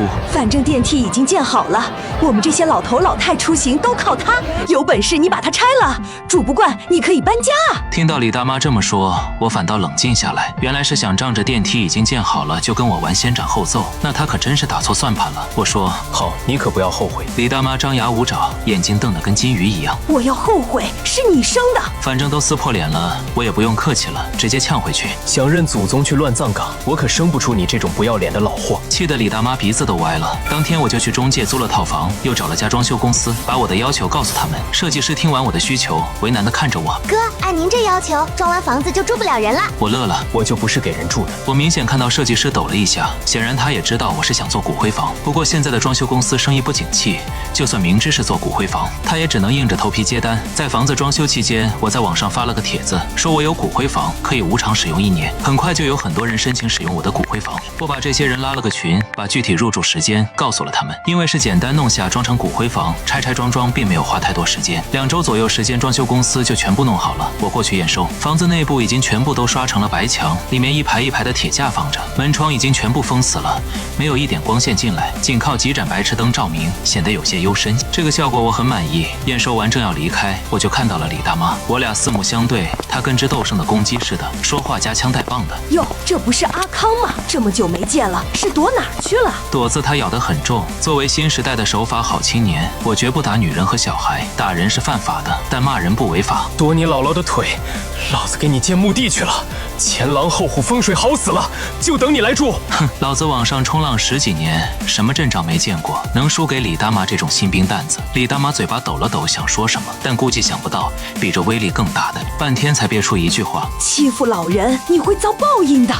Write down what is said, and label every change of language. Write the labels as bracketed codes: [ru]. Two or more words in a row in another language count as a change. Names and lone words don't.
[zh] 反正電梯已經建好了，我們這些老頭老太出行都靠它，有本事你把它拆了，住不慣你可以搬家啊。聽到李大媽這麼說，我反倒冷靜下來，原來是想仗着電梯已經建好了就跟我玩先斬後奏，那她可真是打錯算盤了。我說好，你可不要後悔。李大媽張牙舞爪，眼睛瞪得跟金魚一樣。我要後悔是你生的，反正都撕破臉了，我也不用客氣了，直接嗆回去。想認祖宗去亂葬崗，我可生不出你這種不要臉的老貨。氣得李大媽鼻子都歪了。當天我就去中介租了套房，又找了家裝修公司，把我的要求告訴他們。設計師聽完我的需求，為難地看着我，哥，按您這要求，裝完房子就住不了人了。我樂了，我就不是給人住的。我明顯看到設計師抖了一下，顯然他也知道我是想做骨灰房。不過現在的裝修公司生意不景氣，就算明知是做骨灰房，他也只能硬着頭皮接單。在房子裝修期間，我在網上發了個帖子，說我有骨灰房，可以無償使用1年。很快就有很多人申請使用我的骨灰房。我把這些人拉了個群，把具體入住時間告訴了他們。因為是簡單弄下裝成骨灰房，拆拆裝裝並沒有花太多時間，2周左右時間，裝修公司就全部弄好了。我過去驗收，房子內部已經全部都刷成了白牆，裡面一排一排的鐵架放着，門窗已經全部封死了，沒有一點光線進來，僅靠幾盞白熾燈照明，顯得有些幽深。這個效果我很滿意。驗收完正要離開，我就看到了李大媽，我倆四目相對，她跟只鬥勝的公雞似的，說話夾槍帶棒的。喲，這不是阿康嗎？這麼久沒見了，是躲哪兒去了？躲字他咬得很重。作為新時代的守法好青年，我絕不打女人和小孩，打人是犯法的，但罵人不違法。躲你姥姥的腿，老子給你建墓地去了，前狼後虎，風水好死了，就等你來住。哼，老子網上衝浪10幾年，什麼陣仗沒見過，能輸給李大媽這種新兵蛋子？李大媽嘴巴抖了抖，想說什麼，但估計想不到比這威力更大的，半天才憋出一句話： 欺負老人，你會遭報應的。